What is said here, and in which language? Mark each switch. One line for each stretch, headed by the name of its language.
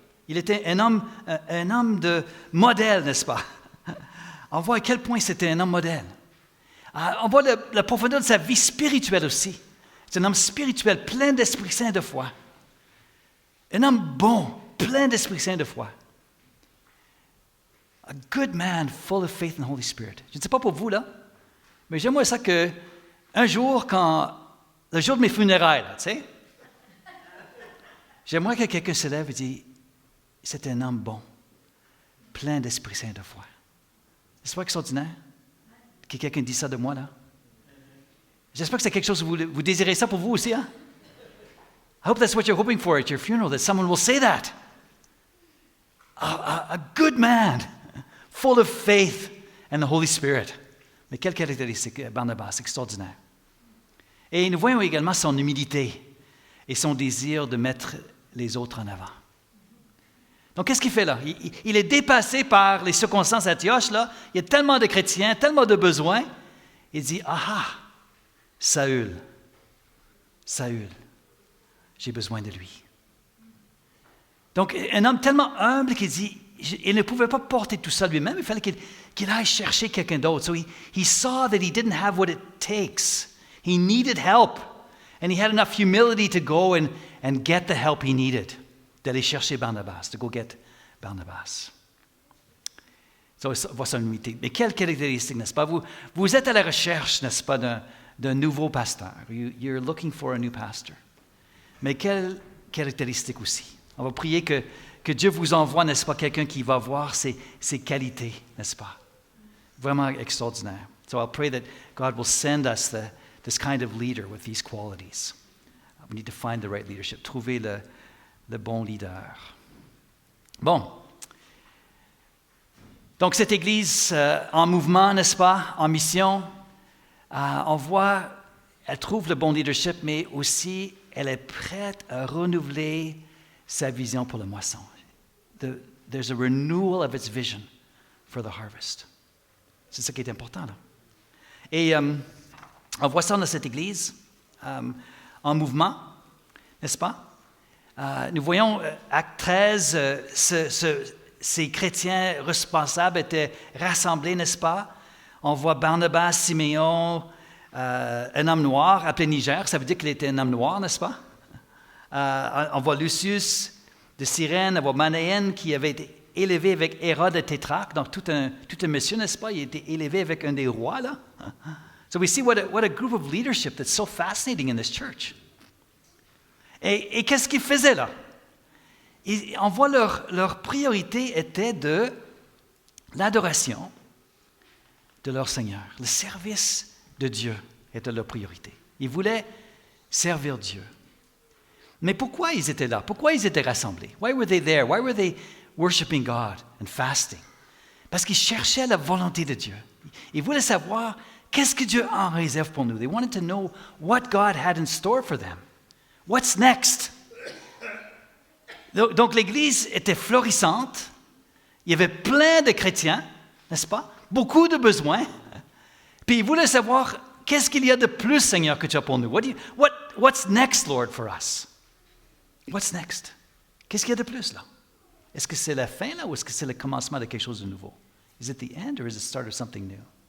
French: Il était un homme de modèle, n'est-ce pas? On voit à quel point c'était un homme modèle. On voit la profondeur de sa vie spirituelle aussi. C'est un homme spirituel, plein d'Esprit Saint de foi. Un homme bon, plein d'Esprit Saint de foi.
English: A good man, full of faith and the Holy Spirit.
French: Je ne sais pas pour vous, là, mais j'aimerais ça que, un jour, le jour de mes funérailles, là, tu sais, j'aimerais que quelqu'un se lève et dise, c'est un homme bon, plein d'Esprit Saint de foi. C'est pas extraordinaire que quelqu'un dise ça de moi, là? J'espère que c'est quelque chose, vous désirez ça pour vous aussi, hein?
English: I hope that's what you're hoping for at your funeral, that someone will say that. A good man, full of faith and the Holy Spirit.
French: Mais quelle caractéristique, Barnabas, extraordinaire. Et nous voyons également son humilité et son désir de mettre les autres en avant. Donc, qu'est-ce qu'il fait là? Il est dépassé par les circonstances d'Antioche, là. Il y a tellement de chrétiens, tellement de besoins. Il dit, Saül, j'ai besoin de lui. Donc, un homme tellement humble qu'il dit, il ne pouvait pas porter tout ça lui-même, il fallait qu'il aille chercher quelqu'un d'autre.
English: So he saw that he didn't have what it takes. He needed help. And he had enough humility to go and get the help he needed.
French: D'aller chercher Barnabas,
English: to go get Barnabas.
French: So, voici son humilité. Mais quelle caractéristique, n'est-ce pas? Vous êtes à la recherche, n'est-ce pas, d'un nouveau pasteur.
English: You're looking for a new pastor.
French: Mais quelle caractéristique aussi? On va prier que Dieu vous envoie, n'est-ce pas, quelqu'un qui va voir ses qualités, n'est-ce pas? Vraiment extraordinaire.
English: So I'll pray that God will send us this kind of leader with these qualities. We need to find the right leadership.
French: Trouver le bon leader. Bon. Donc, cette Église en mouvement, n'est-ce pas, en mission, on voit, elle trouve le bon leadership, mais aussi, elle est prête à renouveler sa vision pour la moisson.
English: There's a renewal of its vision for the harvest.
French: C'est ça qui est important, là. Et on voit ça dans cette Église, en mouvement, n'est-ce pas? Nous voyons, Acte 13, ces chrétiens responsables étaient rassemblés, n'est-ce pas? On voit Barnabas, Siméon, un homme noir appelé Niger, ça veut dire qu'il était un homme noir, n'est-ce pas? On voit Lucius de Cyrène, on voit Manaen qui avait été élevé avec Hérode et Tétrarque, donc tout un monsieur, n'est-ce pas? Il a été élevé avec un des rois, là.
English: So we see what a group of leadership that's so fascinating in this church.
French: Et qu'est-ce qu'ils faisaient là? On voit leur priorité était de l'adoration de leur Seigneur. Le service de Dieu était leur priorité. Ils voulaient servir Dieu. Mais pourquoi ils étaient là? Pourquoi ils étaient rassemblés?
English: Why were they there? Why were they worshiping God and fasting?
French: Parce qu'ils cherchaient la volonté de Dieu. Ils voulaient savoir qu'est-ce que Dieu en réserve pour nous.
English: They wanted to know what God had in store for them. What's next?
French: Donc l'Église était florissante. Il y avait plein de chrétiens, n'est-ce pas? Beaucoup de besoins. Puis ils voulaient savoir qu'est-ce qu'il y a de plus, Seigneur, que tu as pour nous.
English: What's next, Lord, for us? What's next?
French: Qu'est-ce qu'il y a de plus là? Est-ce que c'est la fin là ou est-ce que c'est le commencement de quelque chose de nouveau?
English: Is it the end or is it the start of something new?